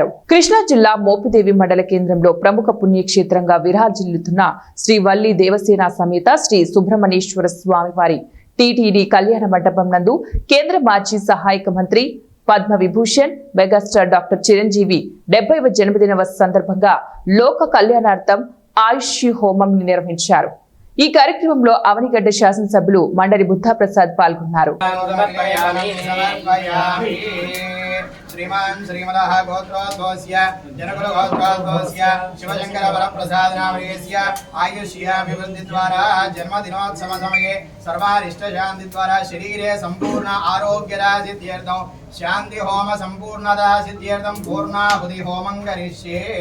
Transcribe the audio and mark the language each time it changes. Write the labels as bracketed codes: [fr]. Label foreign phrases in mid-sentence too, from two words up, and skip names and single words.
[te] కృష్ణా జిల్లా మోపిదేవి మండల కేంద్రంలో ప్రముఖ పుణ్యక్షేత్రంగా విరాజిల్లుతున్న శ్రీ వల్లి దేవసేన సమేత శ్రీ సుబ్రహ్మణ్యేశ్వర స్వామి వారి TTD కళ్యాణ మండపం నందు కేంద్ర మాజీ సహాయక మంత్రి పద్మ విభూషణ్ మెగాస్టార్ డాక్టర్ చిరంజీవి 70వ జన్మదిన సందర్భంగా లోక కళ్యాణార్థం ఆయుష్ హోమం నిర్వహించారు. ఈ కార్యక్రమంలో అవనిగడ్డ శాసనసభ్యులు మండలి బుద్ధా ప్రసాద్ పాల్గొన్నారు. [sa] श्रीमान् श्रीमदः गोत्रोद्भवस्य जनकुलगोत्रोद्भवस्य शिवशंकर वरप्रसादनामयस्य आयुष्याभिवृद्धिद्वारा जन्मदिनोत्सवसमये सर्वारिष्टशान्तिद्वारा शरीरे सम्पूर्ण आरोग्यरासिद्ध्यर्थं शान्ति होम सम्पूर्णदा सिद्ध्यर्थं पूर्णाहुति होमं करिष्ये।